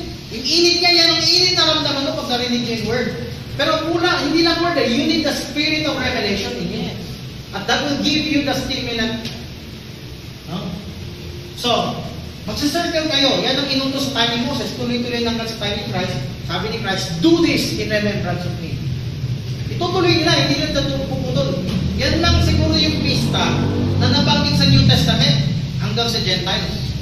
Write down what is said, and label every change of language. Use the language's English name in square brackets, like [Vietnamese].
[Filipino] Yung init niya, yan ang init na ramdaman mo pag narinig niya yung word. Pero kulang, hindi lang word eh. [English] You need the spirit of revelation in you. At that will give you the stimulant. [Filipino] No? So, magsisircle kayo. Yan ang inutos sa time ni Moses. Tuloy-tuloy lang sa time ni Christ. Sabi ni Christ, [English] do this in remembrance of me. [Filipino] Itutuloy nila, hindi nila puputol. Yan lang siguro yung pista na nabanggit sa New Testament hanggang sa Gentiles.